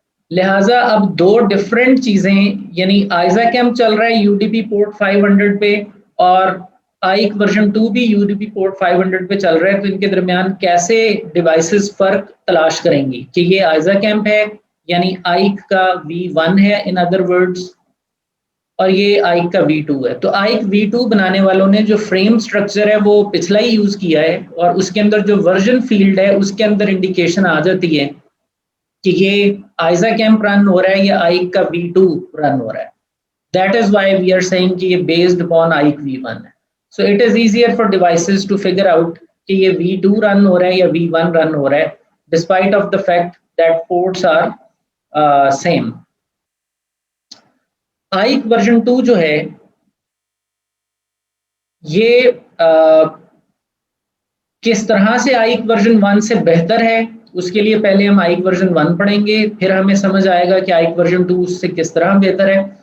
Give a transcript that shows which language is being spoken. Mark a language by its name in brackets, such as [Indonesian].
[Urdu] لہٰذا اب 2 ڈفرینٹ چیزیں یعنی آئزا کیمپ چل رہا ہے UDP پورٹ 500 پہ اور آئک ورژن 2 بھی UDP پورٹ 500 پہ چل رہا ہے, تو ان کے درمیان کیسے ڈیوائسز فرق تلاش کریں گی کہ یہ آئزا کیمپ ہے یعنی آئک کا V1 ہے [English] in other words [Urdu] اور یہ آئک کا V2 ہے. تو آئک V2 بنانے والوں نے جو فریم سٹرکچر ہے وہ پچھلا ہی یوز کیا ہے اور اس کے اندر جو ورژن فیلڈ ہے اس کے اندر انڈیکیشن آ جاتی ہے کہ یہ آئزا کیمپ رن ہو رہا ہے یا آئک کا V2 رن ہو رہا ہے. [English] That is why we are saying [Urdu] کہ یہ [English] based upon [Urdu] آئک V1 ہے. [English] So it is easier for devices to figure out [Urdu] کہ یہ V2 رن ہو رہا ہے [English] یا V1 run ہو رہا ہے despite of the fact that ports are same. [Urdu] آئک version 2 جو ہے یہ کس طرح سے آئک ورژن 1 سے بہتر ہے, اس کے لیے پہلے ہم آئک ورژن 1 پڑھیں گے, پھر ہمیں سمجھ آئے گا کہ آئک ورژن 2 اس سے کس طرح بہتر ہے.